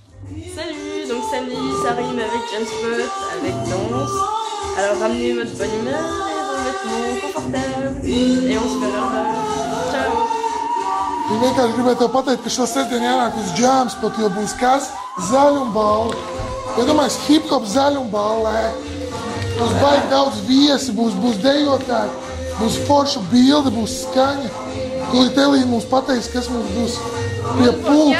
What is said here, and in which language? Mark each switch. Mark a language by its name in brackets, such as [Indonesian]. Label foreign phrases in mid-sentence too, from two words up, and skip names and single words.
[French] Salut, donc samedi ça rime avec Jamspot, avec danse. Alors ramenez votre bonne humeur et vos vêtements confortables. Et on se verra. Ciao! [Latvian] Es vienkārši gribēju tev pateikt, ka šo sestdienu jānāk uz Jamspot, jo būs kas? Zaļumballi. Iedomājies, hip-hop zaļumballē. Būs baigi daudz viesi, būs dejotāji, būs forša bilde, būs skaņa. Tūlīt Elīna mums pateiks, kas mums būs pie pults.